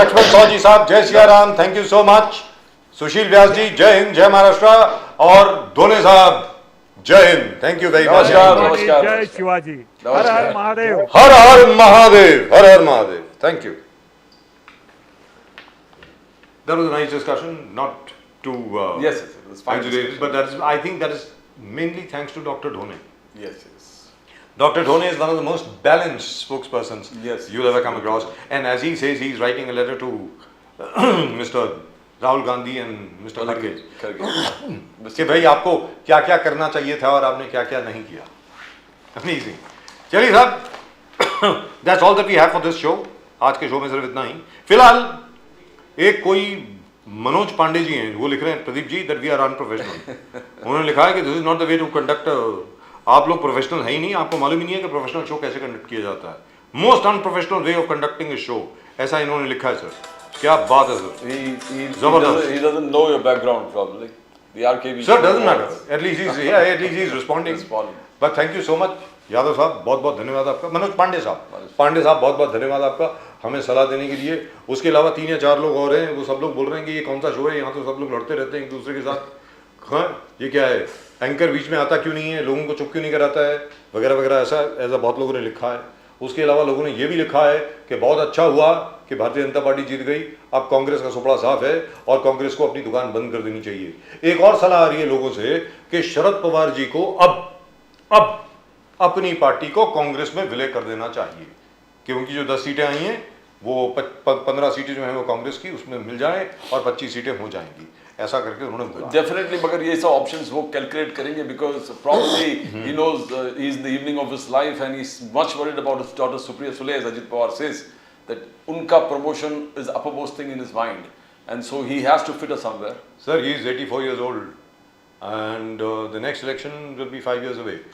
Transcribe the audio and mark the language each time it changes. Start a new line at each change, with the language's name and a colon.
Hindi: लक्ष्मण साहू जी साहब जय Siya Ram,
English: Thank you so much.
Hindi: सुशील व्यास जी जय हिंद, जय महाराष्ट्र। और धोने साहब जय Hind,
English: Thank you very much.
Hindi: नमस्कार, नमस्कार, जय नमस्कार। शिवाजी, हर नमस्कार। हर महादेव। हर हर महादेव, हर हर Mahadev,
English: Thank you. That was a nice discussion, not too Yes, yes, it was fine exaggerated, discussion. but that's, I think that is mainly thanks to Dr. Dhone. Yes, yes. Dr. Dhone is one of the most balanced spokespersons Yes. you'll ever come across. And as he says, he's writing a letter to Mr. Rahul Gandhi and Mr. Kharge Kharge.
Hindi: कि भाई आपको क्या क्या करना चाहिए था और आपने क्या क्या नहीं किया।
English: Amazing.
Hindi: चलिए साहब,
English: that's all that we have for this show.
Hindi: आज के शो में सिर्फ इतना ही। फिलहाल एक कोई मनोज पांडे जी हैं, वो लिख रहे हैं Pradeep ji
English: That we are unprofessional.
Hindi: उन्होंने लिखा है कि
English: this is not the way to conduct,
Hindi: आप लोग प्रोफेशनल है ही नहीं, आपको मालूम ही नहीं है कि प्रोफेशनल शो कैसे कंडक्ट किया जाता है।
English: most unprofessional way of conducting a show,
Hindi: ऐसा इन्होंने लिखा है सर। क्या बात है sir. Zabardast.
English: He doesn't know your background probably. The RKB. Sir, doesn't matter. At least he's responding. Responding. But thank you so much.
Hindi: Yadav साहब बहुत बहुत धन्यवाद आपका। मनोज पांडे साहब बहुत बहुत धन्यवाद आपका हमें सलाह देने के लिए। उसके अलावा 3 या 4 लोग और हैं, वो सब लोग बोल रहे हैं कि ये कौन सा शो है, यहाँ तो सब लोग लड़ते रहते हैं एक दूसरे के साथ। हाँ ये क्या है, एंकर बीच में आता क्यों नहीं है, लोगों को चुप क्यों नहीं कराता है, वगैरह वगैरह, ऐसा बहुत लोगों ने लिखा है। उसके अलावा लोगों ने ये भी लिखा है कि बहुत अच्छा हुआ कि भारतीय जनता पार्टी जीत गई, अब कांग्रेस का सुपड़ा साफ है और कांग्रेस को अपनी दुकान बंद कर देनी चाहिए। एक और सलाह आ रही है लोगों से कि शरद पवार जी को अब अपनी पार्टी को कांग्रेस में विलय कर देना चाहिए, कि उनकी जो 10 सीटें आई हैं वो 15 सीटें जो हैं वो कांग्रेस की उसमें मिल जाएं और 25 सीटें हो जाएंगी, ऐसा करके उन्होंने बोला।
English: Definitely,
Hindi: मगर ये सब ऑप्शंस वो कैलकुलेट करेंगे
English: because probably he knows he's in the evening of his life and he's much worried about his daughter Supriya Sule, as Ajit Pawar says, that उनका promotion is uppermost thing in his mind and so he has to fit her somewhere. Sir, he is 84 years old and the next election will be 5 years away.